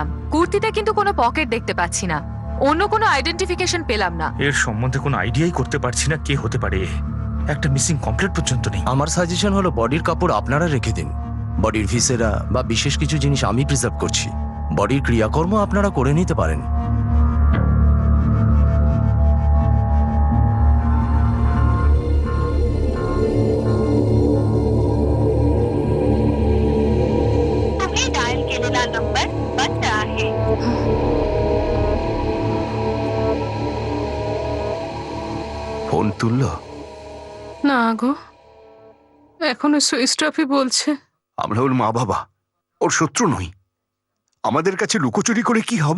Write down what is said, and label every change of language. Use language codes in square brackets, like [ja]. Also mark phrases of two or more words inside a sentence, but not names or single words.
[bn] কুর্তিতে কিন্তু কোনো পকেট দেখতে পাচ্ছি না, অন্য কোনো আইডেন্টিফিকেশন পেলাম না। এর সম্বন্ধে কোনো আইডিয়াই করতে পারছি না কে হতে পারে। একটা [en] missing complaint [bn] পর্যন্ত নেই। আমার সাজেশন হলো বডির কাপড় আপনারা রেখে দিন। বডির ভিসেরা বা বিশেষ কিছু জিনিস আমি প্রিজার্ভ করছি, বডির ক্রিয়াকর্ম আপনারা করে নিতে পারেন। [mr] तुम्ही डायल केलेला नंबर बंद आहे। [bn] ফোন তুললো? না গো, এখনো [en] switch off [bn] বলছে। আমরা ওর মা বাবা, ওর শত্রু নই। আমাদের কাছে লুকোচুরি করে কি হবে?